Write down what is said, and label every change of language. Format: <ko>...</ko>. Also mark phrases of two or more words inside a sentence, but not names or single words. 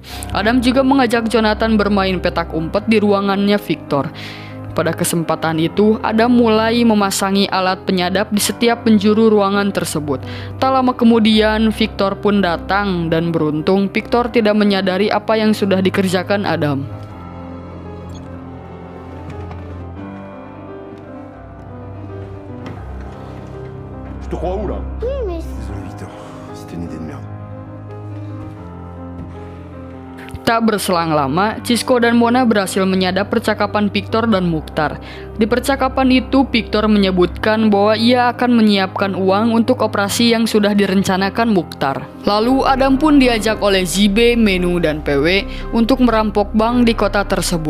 <id>Adam juga mengajak Jonathan bermain petak umpet di ruangannya Victor. Pada kesempatan itu, Adam mulai memasangi alat penyadap di setiap penjuru ruangan tersebut. Tak lama kemudian, Victor pun datang dan beruntung Victor tidak menyadari apa yang sudah dikerjakan Adam.</id> <fr>Je te crois où là? Oui, mais Désolé Victor, c'était une idée de merde.</fr> <id>Tak berselang lama, Cisco dan Mona berhasil menyadap percakapan Victor dan Mukhtar. Di percakapan itu, Victor menyebutkan bahwa ia akan menyiapkan uang untuk operasi yang sudah direncanakan Mukhtar. Lalu Adam pun diajak oleh Zibe, Menu, dan PW untuk merampok bank di kota tersebut.</id>